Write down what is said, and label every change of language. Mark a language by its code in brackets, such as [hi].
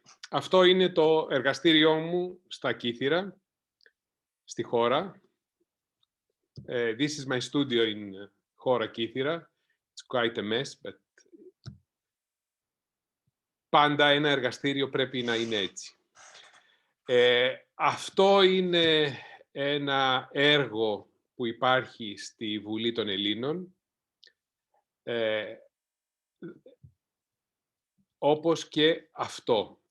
[el] Αυτό είναι το εργαστήριό μου στα Κύθυρα, στη χώρα. [en] This is my studio in χώρα Κύθυρα. It's quite a mess, but [el] πάντα ένα εργαστήριο πρέπει να είναι έτσι. Αυτό είναι ένα έργο που υπάρχει στη Βουλή των Ελλήνων, όπως και αυτό.